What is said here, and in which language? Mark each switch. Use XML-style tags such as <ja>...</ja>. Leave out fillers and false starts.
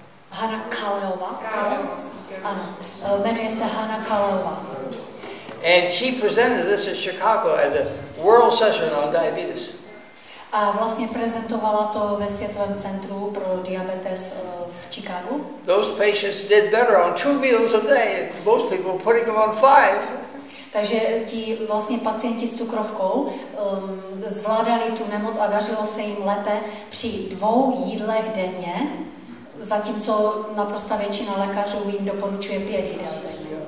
<cs>Hana Kaleová. Ano, jmenuje se Hana Kaleová.</cs> <en>And she presented this in Chicago as a world session on diabetes.</en> <cs>A vlastně prezentovala to ve Světovém centru pro diabetes v Chicagu.</cs> <en>Those patients did better on 2 meals a day, and most people were putting them on 5.</en> <cs>Takže ti vlastně pacienti s cukrovkou zvládali tu nemoc a dařilo se jim lépe při 2 jídlech denně, zatímco naprosto většina lékařů jim doporučuje 5 jídel denně.</cs>